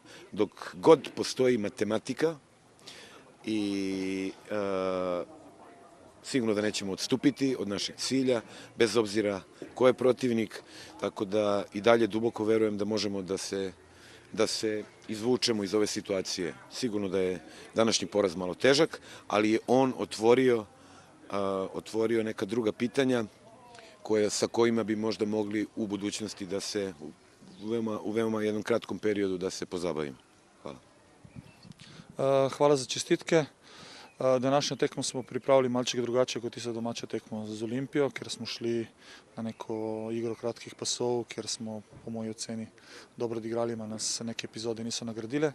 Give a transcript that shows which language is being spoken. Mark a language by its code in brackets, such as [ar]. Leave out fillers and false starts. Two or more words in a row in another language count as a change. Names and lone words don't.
[sr] Dok god postoji matematika i sigurno da nećemo odstupiti od našeg cilja, bez obzira ko je protivnik, tako da i dalje duboko verujem da možemo da se izvučemo iz ove situacije. Sigurno da je današnji poraz malo težak, ali je on otvorio neka druga pitanja sa kojima bi možda mogli u budućnosti da se u veoma jednom kratkom periodu da se pozabavimo. Hvala. [sl] Hvala za čestitke. Današnjo tekmo smo pripravili malček drugače kot tista domača tekmo z Olimpijo, ker smo šli na neko igro kratkih pasov, ker smo po moji oceni dobro odigrali, a nas neke epizode niso nagradile.